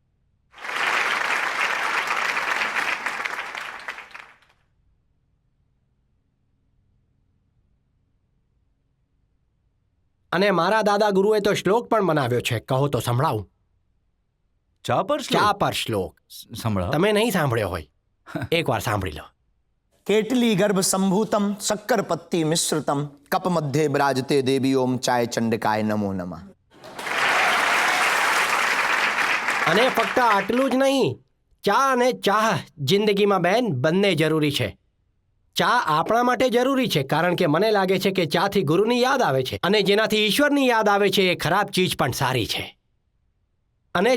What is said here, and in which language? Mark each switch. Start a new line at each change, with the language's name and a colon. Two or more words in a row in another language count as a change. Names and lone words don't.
Gujarati: અને મારા દાદા ગુરુએ તો શ્લોક પણ બનાવ્યો છે. કહો તો સંભળાવું. ચા પર શ્લોક? ચા પર શ્લોક. સંભળાવો. તમે નહીં સાંભળ્યો હોય, એકવાર સાંભળી લો.
Sanskrit: केटली गर्भ संभूतम शक्कर पत्ती मिश्रितम कप मध्य विराजते देवी ओम चाय चंडिकाय नमो नमः.
Gujarati: અને ફક્ત આટલું જ નહીં, ચા અને ચાહ જિંદગીમાં બેન બંને જરૂરી છે. ચા આપણા માટે જરૂરી છે કારણ કે મને લાગે છે કે ચાથી ગુરુની યાદ આવે છે, અને જેનાથી ઈશ્વરની યાદ આવે છે એ ખરાબ ચીજ પણ સારી છે.